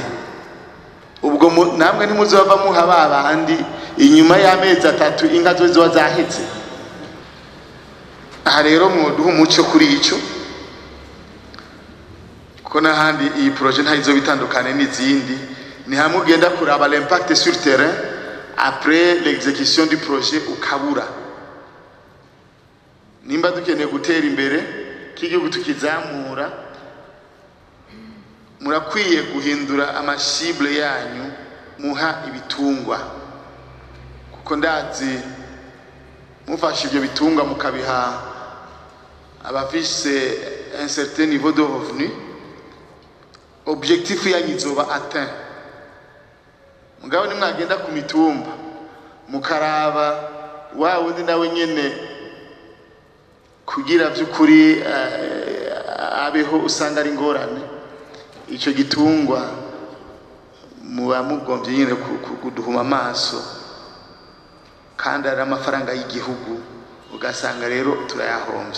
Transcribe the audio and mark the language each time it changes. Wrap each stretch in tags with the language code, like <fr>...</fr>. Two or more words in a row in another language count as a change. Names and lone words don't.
<rn>Ubwo namwe ntimuzova muha babandi inyuma y'amezi 3 inka zozo zahetse. Aha rero muduha umuco kuri ico, ko n'ahandi iyi projet ntayizo bitandukane n'izindi. Ni hamwe ugenda kuraba</rn> <fr>l'impact sur terrain après l'exécution du projet</fr> <rn>ukabura. Nimba dukeneye gutera imbere k'igihugu tukizamura, murakwiye guhindura amashibule yanyu muha ibitungwa, kuko ndazi mufashe ibyo bitungwa mukabiha abafise</rn> <fr>un certain niveau de revenu,</fr> <rn>objectif yanyu izoba atteint. Mugabo nimwagenda ku mitumba mukaraba wa wundi nawe nyene kugira by'ukuri abeho usanga ari ngorane, icyo gitungwa muba mugombye nyine kuduhuma amaso, kandi ari amafaranga y'igihugu, ugasanga rero turayahombye.</rn>